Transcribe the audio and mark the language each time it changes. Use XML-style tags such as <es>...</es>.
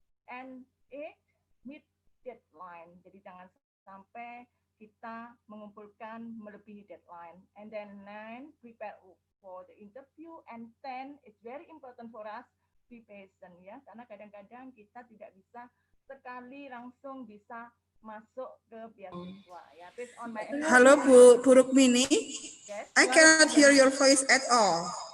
<en>And eight, meet deadline.</en> <id>Jadi jangan sampai kita mengumpulkan melebihi deadline.</id> <en>And then 9, prepare for the interview. And 10, it's very important for us, be patient ya.</en> <id>Karena kadang-kadang kita tidak bisa sekali langsung bisa masuk ke beasiswa ya.</id> <en>Based on my</en> <id>Halo Bu Rukmini,</id> <en>yes. I cannot hear your voice at all.</en>